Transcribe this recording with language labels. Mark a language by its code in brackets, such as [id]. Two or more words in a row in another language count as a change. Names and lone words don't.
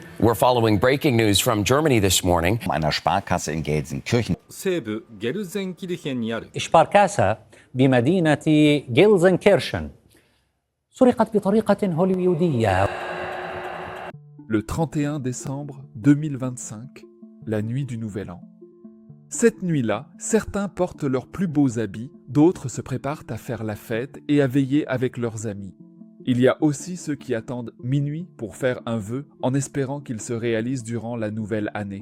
[en] We're following breaking news from Germany this morning. [de] Einer Sparkasse in Gelsenkirchen. [ja] 西部ゲルゼンキルヘンにある [ar] سباركاسا بمدينة جيلزنكيرشن سرقت بطريقة هوليوودية. [fr] Le 31 décembre 2025, la nuit du Nouvel An. Cette nuit-là, certains portent leurs plus beaux habits, d'autres se préparent à faire la fête et à veiller avec leurs amis. Il y a aussi ceux qui attendent minuit pour faire un vœu en espérant qu'il se réalise durant la nouvelle année.